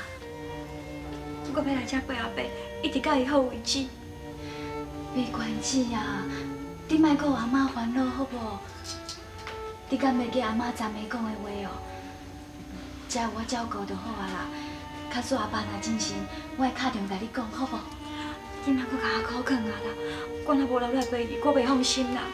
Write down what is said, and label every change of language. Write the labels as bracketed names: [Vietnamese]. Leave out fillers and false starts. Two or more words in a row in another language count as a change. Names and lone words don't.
[Min Nan Chinese] 我要来这陪阿伯，一直到伊好为止。闭关子啊，你莫阁有阿妈烦恼好无？你敢袂记阿妈昨暝讲的话哦？只要我照顾就好啊啦。假使阿爸若真心，我会打电话甲你讲，好无？你莫阁甲我苦劝啊啦！我若无留来陪你，我袂放心啦。